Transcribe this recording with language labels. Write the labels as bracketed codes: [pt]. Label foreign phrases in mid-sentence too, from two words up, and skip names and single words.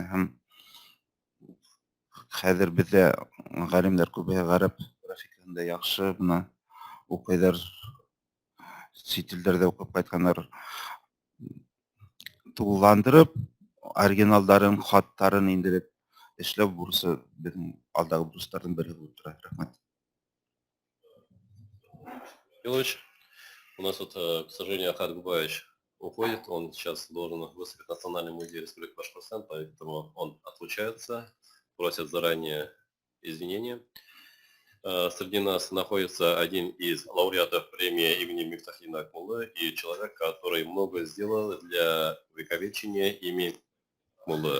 [ba] Һәм хәҙер беҙҙә ғалимдар күбәйә, ғәрәп графикаһында яҡшы уҡыйҙар, сит илдәрҙә уҡып ҡайтҡандар, тулыландырып, оригиналдарын, хаттарын индереп эшләү бурысы беҙҙең алдағы бурыстарҙың береһе булып тора. Рәхмәт. [ru] Михайлович, у нас вот, к сожалению, Ахат Губаевич уходит, он сейчас должен выступить в Национальный музей Республики Башкортостан, поэтому он отлучается, просит заранее извинения. Среди нас находится один из лауреатов премии имени Мифтахина Акмуллы и человек, который много сделал для увековечения имени Акмуллы.